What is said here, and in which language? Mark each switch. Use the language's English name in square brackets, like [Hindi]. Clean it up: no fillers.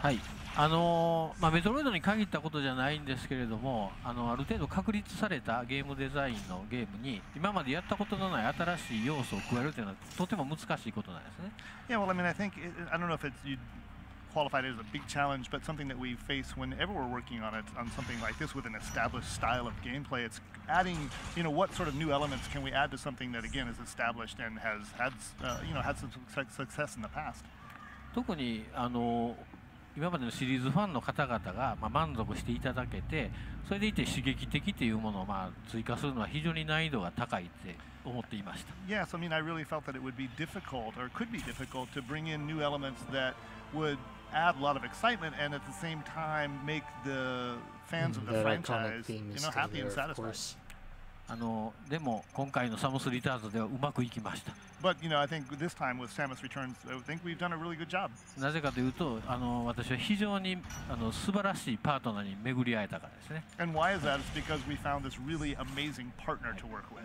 [Japanese] はい、メトロイドに限ったことじゃないんですけれども、ある程度確立されたゲームデザインのゲームに今までやったことのない新しい要素を加えるというのはとても難しいことなんですね。 [English] Yeah, well, I mean, I don't know if you'd qualify it as a big challenge, but something that we face whenever we're working on something like this with an established style of gameplay. It's adding, what sort of new elements can we add to something that again is established and has had, had some success in the past. [Japanese] 特に今までのシリーズファンの方々が満足していただけて、それでいて刺激的というものを追加するのは非常に難易度が高いって思っていました。 [English] Yes, I mean, I really felt that it would be difficult, or could be difficult, to bring in new elements that would add a lot of excitement and at the same time make the fans of the franchise, happy and satisfied. [Japanese] でも今回のサムスリターズではうまくいきました。 [English] But I think this time with Samus Returns, I think we've done a really good job. [Japanese] なぜかというと、私は非常に素晴らしいパートナーに巡り会えたからですね。 [English] And why is that? It's because we found this really amazing partner to work with.